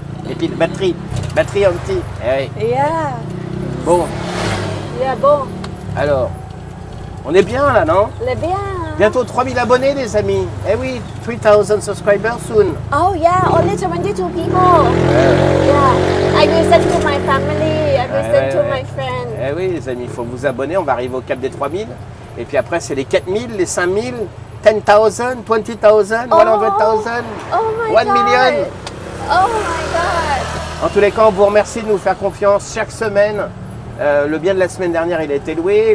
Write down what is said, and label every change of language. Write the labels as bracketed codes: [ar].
[fr] Les piles, batterie anti. Eh oui. Yeah, Bon, yeah, bon, alors, on est bien là, non? le bien. Bientôt 3000 abonnés, les amis. Eh oui, [en] 3000 subscribers soon. Oh yeah, only 22 people. Yeah, I will send to my family. I will send to my friend. [fr] Eh oui, les amis, il faut vous abonner. On va arriver au cap des 3000. Et puis après, c'est les 4000, les 5000, 10,000, 20,000, 100,000, [en] Oh my [fr] 1 [en] god. [fr] million. [en] Oh my god. [fr] En tous les cas, on vous remercie de nous faire confiance chaque semaine. Le bien de la semaine dernière, il a été loué.